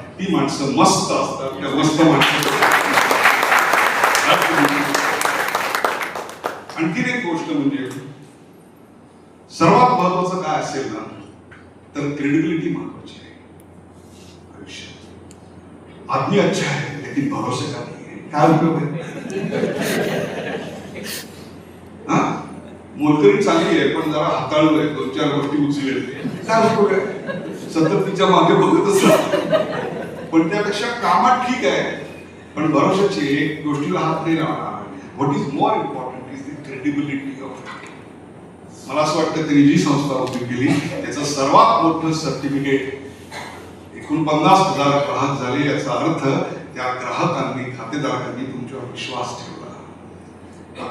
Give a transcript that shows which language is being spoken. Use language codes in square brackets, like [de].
[mr] ती माणसं मस्त असतात. त्या मस्त माणसं. आणखीन एक गोष्ट म्हणजे सर्वात महत्वाचं काय असेल ना तर क्रेडिबिलिटी महत्वाची आहे आयुष्यात. [hi] आदमी अच्छा है लेकिन भरोसे का नहीं है, [mr] काय उपयोग आहे? मोलकरी चांगली आहे पण जरा हाताळू आहे, 2-4 गोष्टी उचलेल, काय उपयोग आहे? सतत तिच्या मागे बघतच राहतो. पण त्यापेक्षा कामात ठीक आहे पण भरोशाची गोष्टीला हात नाही लावणार. [en] What is more important is the credibility of. [mr] मला असं वाटतं त्यांनी जी संस्था उभी केली त्याचं सर्वात मोठं सर्टिफिकेट 49,000 ग्राहक झाले, याचा अर्थ त्या ग्राहकांनी, खातेदारांनी तुमच्यावर विश्वास ठेवला.